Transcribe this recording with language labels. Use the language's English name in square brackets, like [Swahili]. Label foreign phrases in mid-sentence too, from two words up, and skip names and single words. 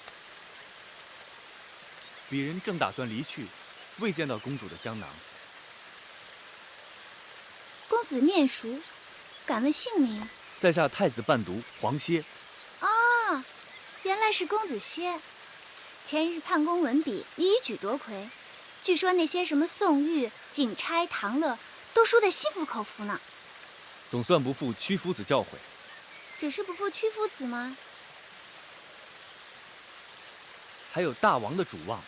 [Chinese] 鄙人正打算離去，未見到公主的香囊。公子面熟，敢問姓名？在下太子伴讀黃歇。啊，原來是公子歇。前日泮宮文筆，你一舉奪魁，據說那些什麼宋玉、景釵、唐樂，都輸得心服口服呢。總算不負屈夫子教誨。只是不負屈夫子嗎？還有大王的主望。